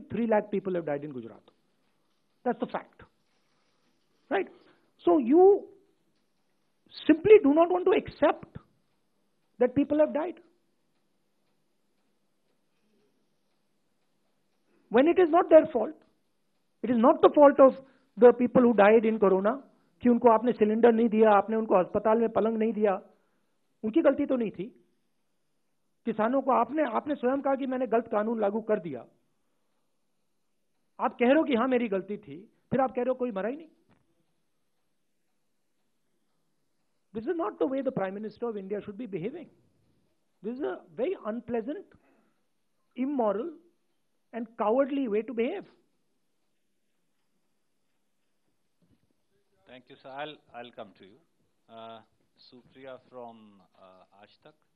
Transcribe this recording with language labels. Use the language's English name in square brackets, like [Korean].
[English] 3 lakh people have died in Gujarat. That's the fact. Right? So you simply do not want to accept that people have died. When it is not their fault. It is not the fault of the people who died in corona [Hindi] कि उनको आपने cylinder नहीं दिया, आपने उनको अस्पताल में पलंग नहीं दिया, उनकी गलती तो नहीं थी। किसानों को आपने स्वयं कहा कि मैंने गलत कानून लागू कर दिया। आप कह रहे हो कि हाँ मेरी गलती थी, फिर आप कह रहे हो कोई मरा ही नहीं। [English] This is not the way the Prime Minister of India should be behaving. This is a very unpleasant, immoral, and cowardly way to behave. Thank you, sir. I'll come to you. Supriya from Aaj Tak.